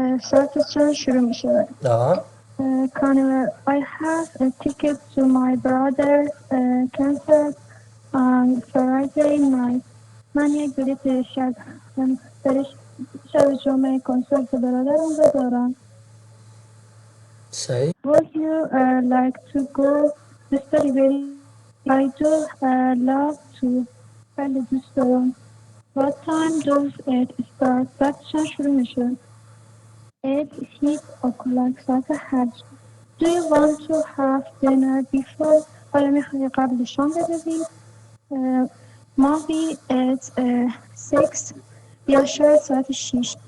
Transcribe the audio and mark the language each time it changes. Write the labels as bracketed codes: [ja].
[fa] ساعت چند شروع می شود؟ [en] Conor, I have a ticket to my brother's concert on Friday night. [fa] من یک بلیط شب جمعه کنسرت برادرم را دارم. صحیح. [en] Would you like to go to study very? I do love to. [fa] بله دوست دارم. [en] What time does it start? [fa] ساعت چند شروع میشه؟ [en] It hit o'clock. [fa] ساعت 8. [en] Do you want to have dinner before? [fa] آیا میخوایی قبل شام بدهی؟ [en] Maybe it's 6 [fa] یا شاید ساعت 6.